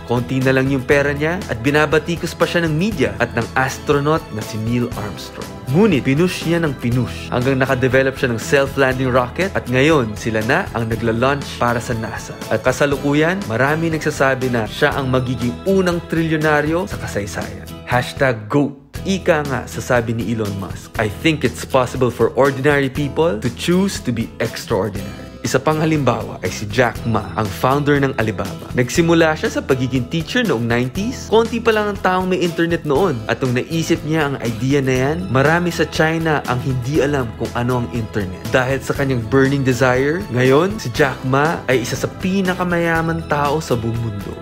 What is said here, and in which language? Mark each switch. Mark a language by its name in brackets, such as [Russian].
[Filipino] Konti na lang yung pera niya at binabatikos pa siya ng media at ng astronaut na si Neil Armstrong. Ngunit pinush niya ng pinush hanggang nakadevelop siya ng self-landing rocket at ngayon sila na ang nagla-launch para sa NASA. At kasalukuyan, marami nagsasabi na siya ang magiging unang trilyonaryo sa kasaysayan. #GOAT. [English] Ika nga, sasabi ni Elon Musk, I think it's possible for ordinary people to choose to be extraordinary. [Filipino] Isa pang halimbawa ay si Jack Ma, ang founder ng Alibaba. Nagsimula siya sa pagiging teacher noong 90s. Konti pa lang ang taong may internet noon. At nung naisip niya ang idea na yan, marami sa China ang hindi alam kung ano ang internet. Dahil sa kanyang burning desire, ngayon si Jack Ma ay isa sa pinakamayaman tao sa buong mundo.